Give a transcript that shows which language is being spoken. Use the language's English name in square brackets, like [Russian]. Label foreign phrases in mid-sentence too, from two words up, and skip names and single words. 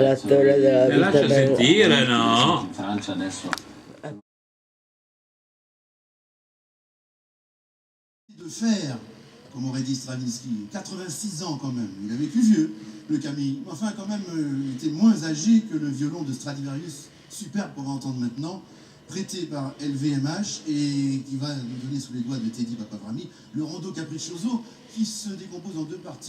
[Italian] storia della vita lascia bella. sentire, no? In Francia adesso. [French] De fer, comme aurait dit Stravinsky, 86 ans quand même, il avait plus vieux, le Camille, enfin quand même, il était moins âgé que le violon de Stradivarius, superbe qu'on va entendre maintenant, prêté par LVMH et qui va nous donner sous les doigts de Teddy Papavrami le rondo capriccioso qui se décompose en deux parties.